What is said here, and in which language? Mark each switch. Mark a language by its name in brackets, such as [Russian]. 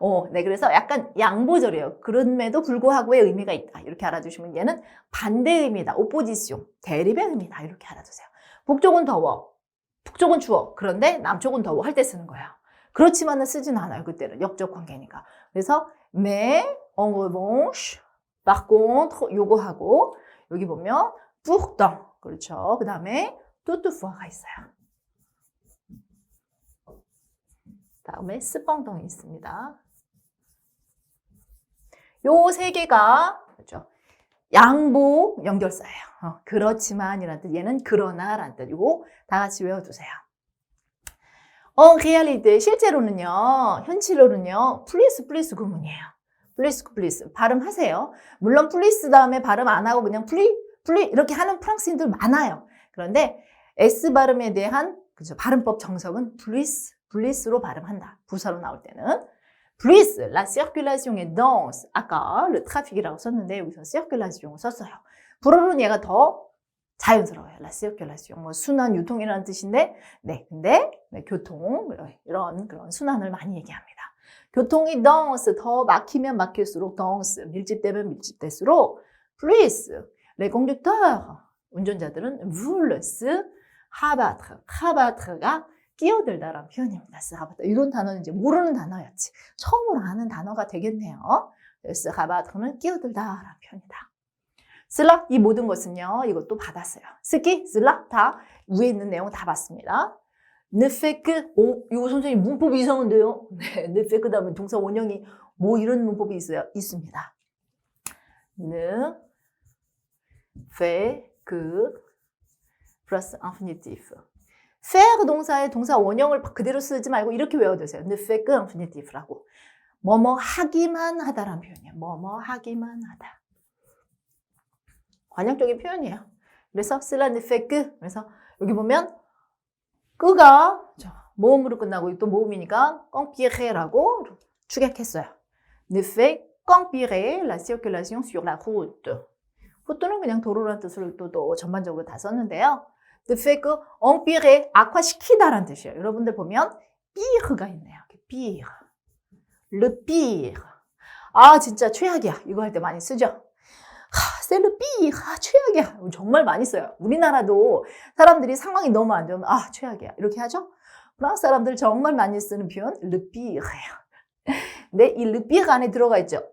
[Korean] 네, 그래서 약간 양보절이에요. 그럼에도 불구하고의 의미가 있다. 이렇게 알아두시면 얘는 반대의 의미다. 오포지시옹, 대립의 의미다. 이렇게 알아두세요. 북쪽은 더워, 북쪽은 추워. 그런데 남쪽은 더워 할 때 쓰는 거예요. 그렇지만은 쓰진 않아요. 그때는 역적 관계니까. [French] 그래서 mais en revanche, par contre [Korean] 요거하고 여기 보면 [French] pourtant 그렇죠. [Korean] 그 다음에 toutefois가 있어요. 다음에 cependant이 있습니다. 요 세 개가 그렇죠. 양보 연결사예요. 그렇지만이라는 뜻, 얘는 그러나라는 뜻. 이거 다 같이 외워두세요. [French] En réalité, [Korean] 실제로는요, 현실로는요, plus 구문이에요. plus 발음하세요. 물론 plus 다음에 발음 안 하고 그냥 plus 이렇게 하는 프랑스인들 많아요. 그런데 S 발음에 대한 그죠, 발음법 정석은 plus로 발음한다. 부사로 나올 때는 [French] plus, la circulation est dense. [Korean] 아까 le trafic이라고 썼는데 여기서 circulation을 썼어요. 불어는 얘가 더 자연스러워요. la circulation, 뭐 순환, 유통이라는 뜻인데, 네, 근데 네, 교통 이런 그런 순환을 많이 얘기합니다. 교통이 dense, 더 막히면 막힐수록 dense, 밀집되면 밀집될수록 plus, les conducteurs, 운전자들은 [French] voulent rabattre [Korean] 가 끼어들다라는 표현입니다. 스하바트. 이런 단어는 이제 모르는 단어였지. 처음으로 아는 단어가 되겠네요. 스하바트는 끼어들다라는 표현이다. 슬라 이 모든 것은요. 이것도 받았어요. 스키, 슬라 다 위에 있는 내용 다 봤습니다. [French] ne fait que [Korean] 이거 선생님 문법이 이상한데요. 네, [French] ne fait que [Korean] 다음에 동사 원형이 뭐 이런 문법이 있어요? 있습니다. [French] ne fait que 플러스 infinitif. [Korean] faire 동사의 동사 원형을 그대로 쓰지 말고 이렇게 외워두세요. [French] ne fait que infinitif라고. [Korean] 뭐뭐 하기만 하다라는 표현이에요. 뭐뭐 하기만 하다. 관용적인 표현이에요. 그래서 [French] cela ne fait que. [Korean] 그래서 여기 보면 끄가 모음으로 끝나고 또 모음이니까 empire라고 축약했어요. [French] ne fait qu'empirer la circulation sur la route. [Korean] rout는 그냥 도로라는 뜻을 또 전반적으로 다 썼는데요. [French] ne fait que empirer, [Korean] 악화시키다라는 뜻이에요. 여러분들 보면 pire가 있네요. pire, le pire. 아 진짜 최악이야. 이거 할 때 많이 쓰죠. [French] c'est le pire. [Korean] 최악이야. 정말 많이 써요. 우리나라도 사람들이 상황이 너무 안 좋으면 최악이야. 이렇게 하죠. 프랑스 사람들 정말 많이 쓰는 표현 [French] le pire [Korean] 예요. 근데 이 le pire 안에 들어가 있죠.